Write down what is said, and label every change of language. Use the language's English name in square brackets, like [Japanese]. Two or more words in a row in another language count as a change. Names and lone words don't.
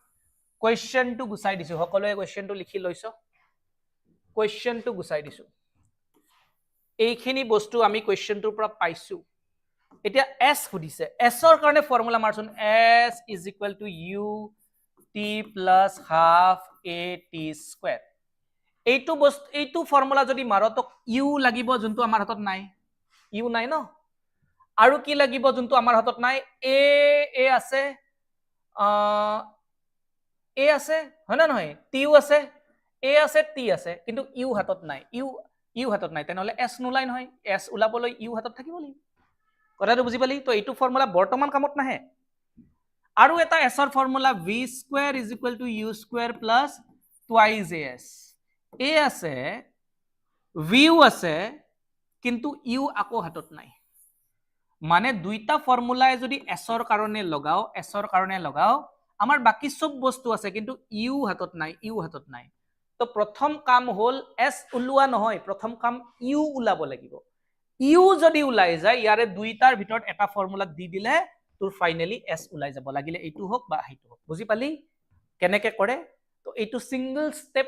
[Assamese] সকলোৱে কোৱেশ্চনটো লিখি লৈছো কোৱেশ্চনটো গুছাই দিছো এইখিনি বস্তু আমি কোৱেশ্চনটোৰ পৰা পাইছো এতিয়া s সুধিছে s ৰ কাৰণে ফৰ্মুলা মাৰচোন [English] s is equal to u t plus half a t square [Assamese] এইটো ফৰ্মুলা যদি মাৰ তো u লাগিব যোনটো আমাৰ হাতত নাই u নাই ন আৰু কি লাগিব যোনটো আমাৰ হাতত নাই a আছে হয় না নহয় t আছে a আছে t আছে কিন্তু u হাতত নাই u হাতত নাই তেনেহলে s নোলাই নহয় s ওলাবলৈ u হাতত থাকিব লাগিব কথাটো বুজি পালি তো এইটো ফৰ্মুলা বৰ্তমান কামত নাহে আৰু এটা s ৰ ফৰ্মুলা [English] v square is equal to u square plus twice as a [Assamese] আছে v আছে কিন্তু u আকৌ হাতত নাই মানে দুইটা ফৰ্মুলাই যদি s ৰ কাৰণে লগাও আমাৰ বাকি সব বস্তু আছে কিন্তু u হাতত নাই তো প্ৰথম কাম হল s উলোৱা নহয় প্ৰথম কাম u উলাব লাগিব u যদি উলাই যায় ইয়াৰে দুইটাৰ ভিতৰত এটা ফৰ্মুলা দি দিলে তোৰ ফাইনালি s উলাই যাব লাগিলে এইটো হোক বা হেইটো হোক বুজি পালি কেনেকে কৰে তো এইটো [English] single step